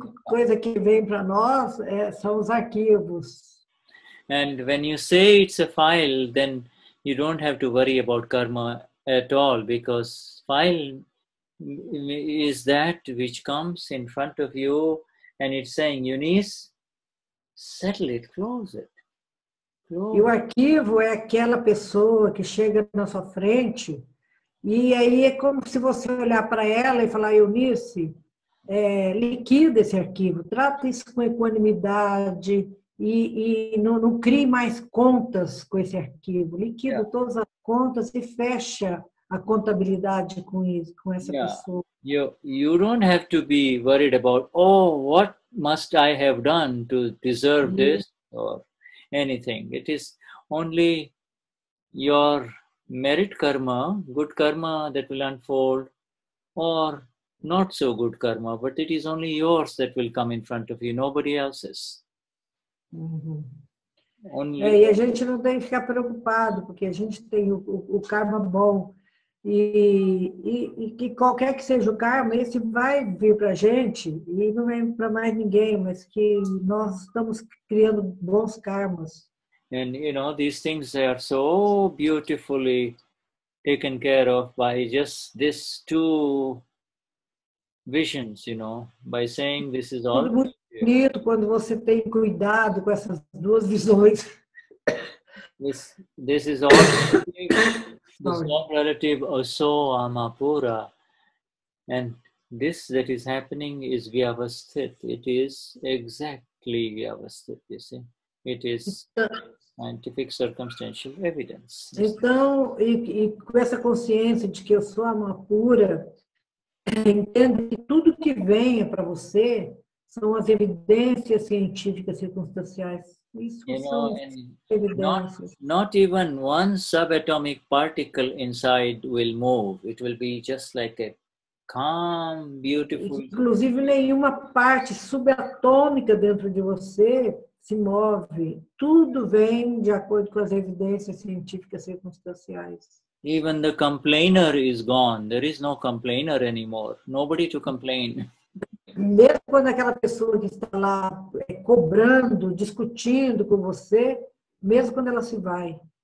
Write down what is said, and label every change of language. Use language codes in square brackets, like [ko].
[pt] A coisa que vem para nós são os arquivos. [en] And when you say it's a file, then you don't have to worry about karma at all, because file is that which comes in front of you and it's saying, Eunice, settle it, close it. [pt] E o arquivo é aquela pessoa que chega na sua frente e aí é como se você olhar para ela e falar, Eunice, liquida esse arquivo, trata isso com equanimidade e não crie mais contas com esse arquivo. Liquida todas as contas e fecha a contabilidade com essa pessoa. [en] You don't have to be worried about, what must I have done to deserve this or anything. It is only your merit karma, good karma that will unfold, or not so good karma, but it is only yours that will come in front of you, nobody else's. [pt] E a gente não tem que ficar preocupado, porque a gente tem o karma bom. E que qualquer que seja o karma, esse vai vir para a gente e não vem para mais ninguém, mas que nós estamos criando bons karmas. [en] And these things are so beautifully taken care of by just these two visions, by saying this is all. [pt] Tudo muito bonito quando você tem cuidado com essas duas visões. [en] This is all. The sole relative also amapura, and this that is happening is vyavasthit. It is exactly vyavasthit, you see. It is scientific circumstantial evidence. [pt] Então, e com essa consciência de que eu sou amapura, entenda que tudo que venha para você são as evidências científicas circunstanciais. Isso são evidências. [en] Not even one subatomic particle inside will move. It will be just like a calm, beautiful. [pt] Inclusive, nenhuma parte subatômica dentro de você se move. Tudo vem de acordo com as evidências científicas circunstanciais. [en] Even the complainer is gone. There is no complainer anymore. Nobody to complain. [pt] Mesmo quando aquela pessoa que está lá cobrando, discutindo com você, mesmo quando ela se vai.